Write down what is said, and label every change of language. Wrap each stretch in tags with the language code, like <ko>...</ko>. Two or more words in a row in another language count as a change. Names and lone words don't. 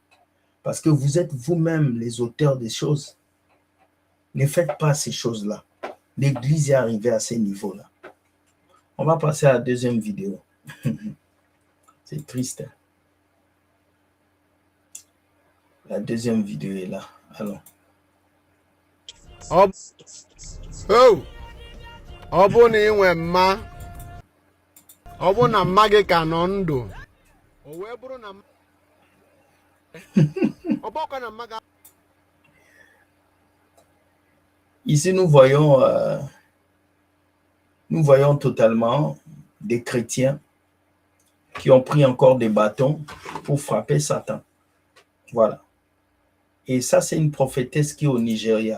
<fr>Parce que vous êtes vous-même les auteurs des choses. Ne faites pas ces choses-là. L'église est arrivée à ces niveaux-là. On va passer à la deuxième vidéo. C'est triste. Hein? La deuxième vidéo est là. Allons. Oh!</fr> <ig>Ọ bụ na ị nwe mma, ọ bụ na mma gị ka nọ ndụ, o wee bụrụ na ọ bụkwa na mma gị.</ig> <fr>Ici, nous voyons totalement des chrétiens qui ont pris encore des bâtons pour frapper Satan. Voilà. Et ça, c'est une prophétesse qui est au Nigeria.</fr>